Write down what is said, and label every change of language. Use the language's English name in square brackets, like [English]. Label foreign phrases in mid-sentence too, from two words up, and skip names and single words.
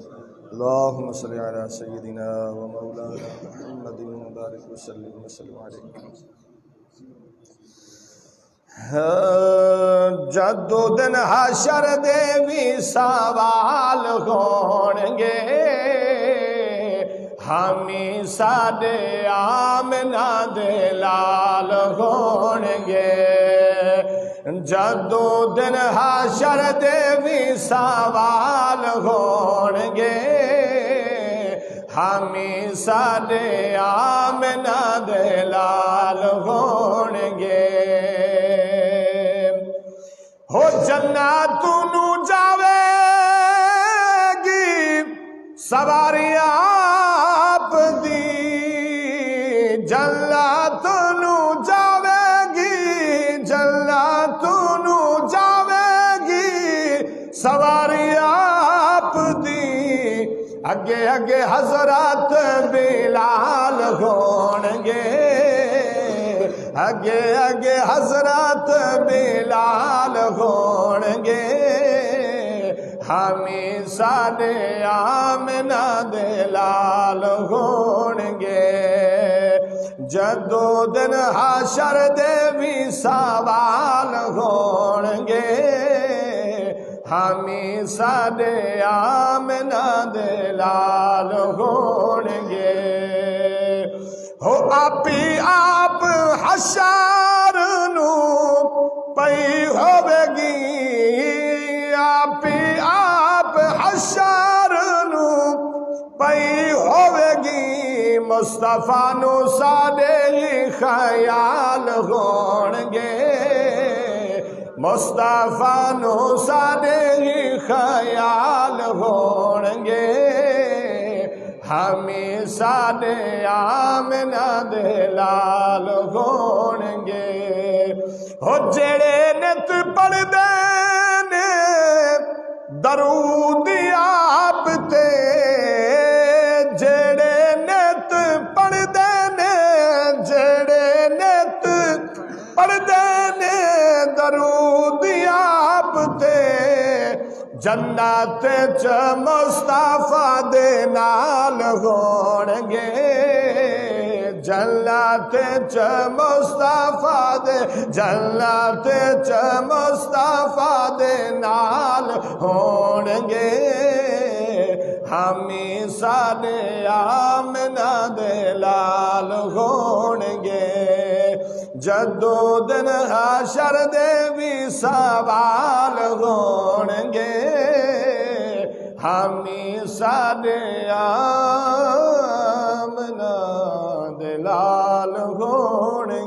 [Arabic] اللہم صلی علی سیدنا و مولانا محمد مبارک وسلم علیہ۔ [Punjabi] جدو دن حشر دے بھی سوال ہونگے، ہمیں ساڈے آمنہ دے لال ہونگے، جدو دن حشر دے بھی سوال ہونگے، ہمیں ساڈے آمنہ دے لال ہونگے، ہو جنت نو جاوے گی سواری آپ دی، جنت نو جاوے گی، جنت نو جاوے گی سواری آپ دی، اگے اگے حضرات بلال ہونگے، اگے اگے حضرات بلال ہونگے، ہمیں ساڈے آمنہ دے لال ہونگے، جدو دن حشر دے بھی سوال ہونگے، ہمیں ساڈے آمنہ دے لال ہونگے، ہو آپی آپ حشر نو پئی ہوے گی، آپی آپ حشر نو پئی ہوے گی، مصطفیٰ نو ساڈے خیال ہونگے، مصطفیٰ نو ساڈے خیال ہونگے، ہمیں ساڈے آمنہ دے لال ہونگے، ہو جڑے نت پڑھ دے نے درود آپ تے، جڑے نت پڑھ دے نے، جڑے نت پڑھ دے نے درود آپ تے، جنت چ مصطفیٰ دے نال ہونگے، جنت چ مصطفیٰ دے، جنت چ مصطفیٰ دے نال ہونگے، ہمیں ساڈے آمنہ دے لال ہونگے، جدو دن حشر دے بھی سوال ہونگے، ہمیں ساڈے آمنہ دے لال ہونگے۔